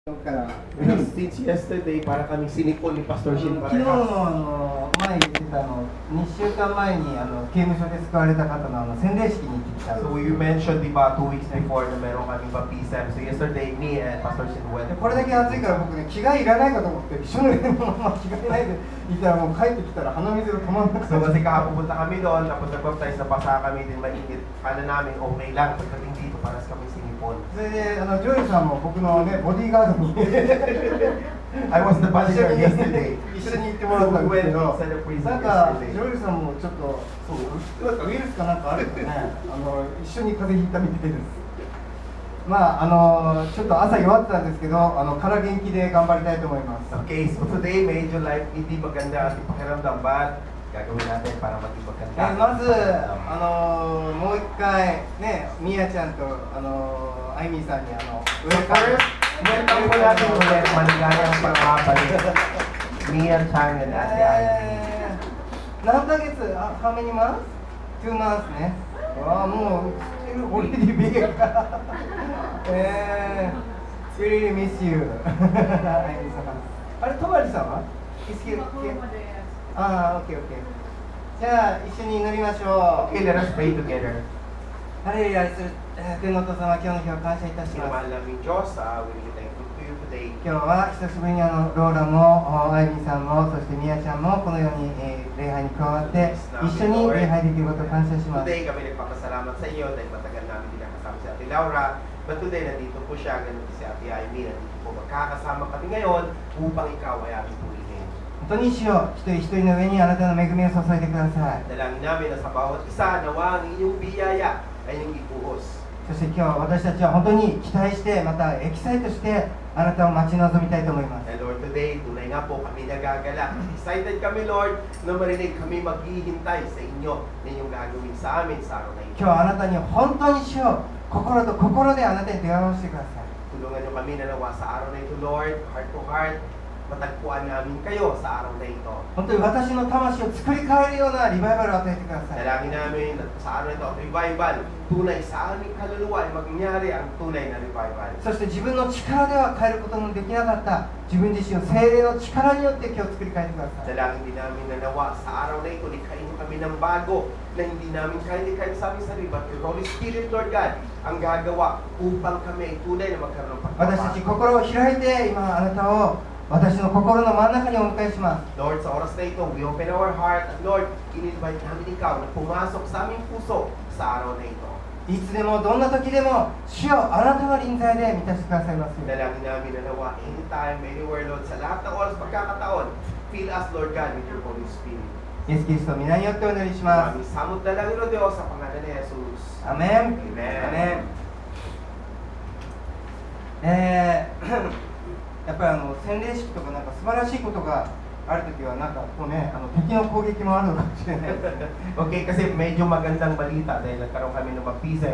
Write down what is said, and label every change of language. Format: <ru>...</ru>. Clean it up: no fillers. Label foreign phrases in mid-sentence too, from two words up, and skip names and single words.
<en>Since yesterday,</en> <tl>para kami sinipon ni Pastor Shin</tl> <ja>昨日の前言ってた2週間前に刑務所で救われた方の洗礼式に行ってきたんです。</ja> <en>So you mentioned,</en> <tl>diba, 2 weeks before na meron kaming baptism.</tl> <en>So yesterday, me and Pastor Shin went.</en> <ja>これだけ暑いから僕ね、着替えいらないかと思って一緒のまま着替えないでいたらもう帰ってきたら鼻水が止まんなくて。</ja> <tl>So kasi kakapunta kami doon, tapos nag-baptize na pasa kami din mainit. Kala namin okay lang pagdating dito para sa kami sinipon.</tl> <ja>それでジョイさんも僕のねボディーガードに</ja> <en>I was the bodyguard yesterday.</en> <ja>一緒に行ってもらったんですけど、なんかジョイさんもちょっとウイルスかなんかあるとね、一緒に風邪ひいたみたいです。まあちょっと朝弱ってたんですけど、から元気で頑張りたいと思います。</ja> <en>Okay, so today</en> <tl>medyo life hindi maganda ating pakiramdam, but gagawin natin para maging maganda.</tl> <ja>まずもう一回ね、ミヤちゃんとアイミーさんに</ja> <tl>Welcome po natin ulit, maligayang pagkabalik.</tl> <en>Mia Chang and Ate Ivy. 何ヶ月 ？How many months? 2 months ね。</en> <ja>ああ、もうオレディビーが。</ja> <en>Really miss you.</en> <ja>あれ、トバリさんは？ああ、</ja> <en>OK OK。</en> <ja>じゃあ一緒に祈りましょう。</ja> <en>Okay, let us pray together.</en> <ja>ハレルヤする天のお父様、今日の日を感謝いたします。</ja> <tl>Mahal namin Diyos,</tl> <en>we really thankful to you today.</en> <ja>今日は久しぶりにローラもアイビーさんもそしてミヤちゃんもこのように、礼拝に加わって一緒に礼拝できることを感謝します。</ja> <tl>Today kami nagpapasalamat sa iyo dahil matagal namin din nakasama si Ate Laura.</tl> <en>But today</en> <tl>nandito po siya, ganun si Ate Ivy, nandito po magkakasama kami ngayon upang ikaw ay aming purihin.</tl> <ja>本当に主よ、一人一人の上にあなたの恵みを注いでください。</ja> <tl>Dalangin namin na sa bawat isa nawa ang inyong biyaya ay inyong ipuhos.</tl> <ja>そして今日私たちは本当に期待してまたエキサイトしてあなたを待ち望みたいと思います。</ja> <en>And Lord, today,</en> <tl>tunay nga po kami nagagala. Excited kami, Lord, na marinig kami maghihintay sa inyo na inyong gagawin sa amin sa araw na ito.</tl> <ja>今日あなたに本当に主よ、心と心であなたに出会わせてください。</ja> <tl>Tulungan niyo kami na nawa sa araw na ito, Lord,</tl> <en>heart to heart.</en> <tl>Matagpuan namin kayo sa araw na ito.</tl> <ja>本当に私の魂を作り変えるようなリバイバルを与えてください。</ja> <tl>Dalangin namin na sa araw na ito, revival. Tunay sa aming kaluluwa ay mangyari ang tunay na revival.</tl> <ja>そして自分の力では変えることのできなかった自分自身を聖霊の力によって今日作り変えてください。</ja> <tl>Dalangin din namin na nawa sa araw na ito, likhain niyo kami ng bago na hindi namin kaya sa aming sarili,</tl> <en>but your Holy Spirit, Lord God,</en> <tl>ang gagawa upang kami ay tunay na magkaroon ng</tl> <ja>私たち心を開いて今あなたを私の心の真ん中にお迎えします。</ja> <tl>Lord, sa oras na ito,</tl> <en>we open our heart</en> <tl>at Lord, in-invite namin ikaw na pumasok sa aming puso sa araw na ito.</tl> <ja>いつでもどんな時でも主よあなたの臨在で満たしてくださいますように。</ja> <tl>Dalangin namin na nawa</tl> <en>anytime, anywhere,</en> <tl>Lord, sa lahat ng oras pagkakataon,</tl> <en>fill us, Lord God, with your Holy Spirit.</en> <ja>イエス・キリストの皆によってお祈りします。</ja> <tl>Maraming samot na lang ilo Diyos sa pangalan ni Jesus.</tl> <ja>アメン。</ja> <en>Amen.</en> <ja>やっぱり洗礼式とかなんか素晴らしいことがあるときはなんかこうね敵の攻撃もあるのかもしれないですね。</ja> <tl>Okay, kasi medyo magandang balita dahil nagkaroon kami ng baptism.</tl>